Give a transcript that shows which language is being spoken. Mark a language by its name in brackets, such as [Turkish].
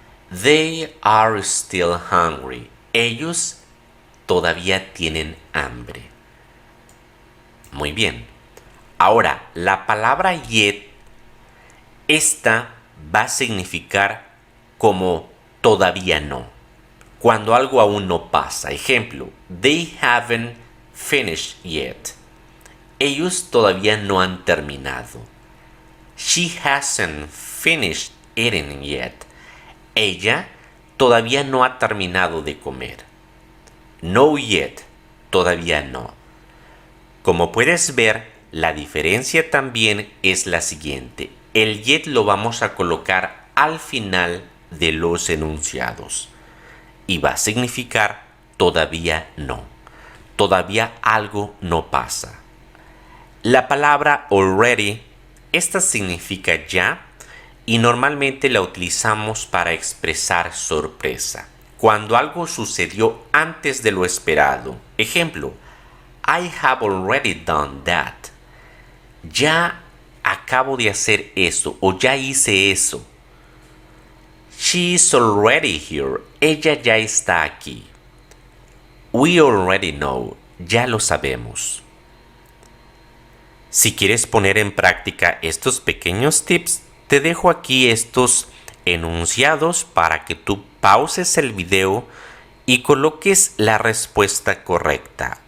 [English] They are still hungry. [Spanish] Ellos todavía tienen hambre. Muy bien. Ahora, la palabra yet, esta va a significar como todavía no. Cuando algo aún no pasa. [English] Ejemplo, they haven't finished yet. [Spanish] Ellos todavía no han terminado. [English] She hasn't finished eating yet. [Spanish] Ella todavía no ha terminado de comer. [English] No yet, [Spanish] todavía no. Como puedes ver, la diferencia también es la siguiente. El yet lo vamos a colocar al final de los enunciados y va a significar todavía no. Todavía algo no pasa. La palabra already, esta significa ya y normalmente la utilizamos para expresar sorpresa. Cuando algo sucedió antes de lo esperado. Ejemplo, [English] I have already done that. [Spanish] Ya acabo de hacer eso o ya hice eso. [English] She is already here. [Spanish] Ella ya está aquí. [English] We already know. [Spanish] Ya lo sabemos. Si quieres poner en práctica estos pequeños tips, te dejo aquí estos enunciados para que tú pauses el video y coloques la respuesta correcta.